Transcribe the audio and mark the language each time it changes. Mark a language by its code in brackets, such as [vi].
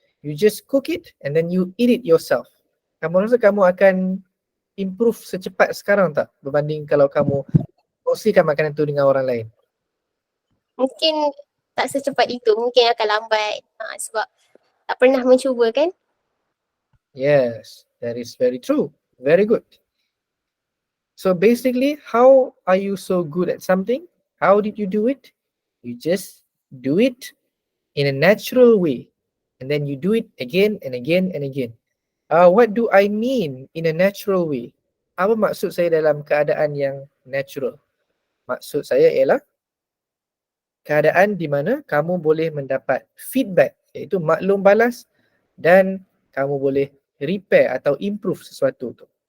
[en] You just cook it and then you eat it yourself. [ms] Kamu rasa kamu akan improve secepat sekarang tak berbanding kalau kamu kongsikan makanan tu dengan orang lain? Mungkin tak secepat itu, mungkin akan lambat sebab tak pernah mencuba kan? [en] Yes, that is very true. Very good. So basically, how are you so good at something? How did you do it? You just do it in a natural way. And then you do it again and again and again. What do I mean in a natural way? [ms] Apa maksud saya dalam keadaan yang natural? Maksud saya ialah keadaan di mana kamu boleh mendapat feedback, iaitu maklum balas, dan kamu boleh repair atau improve sesuatu tu.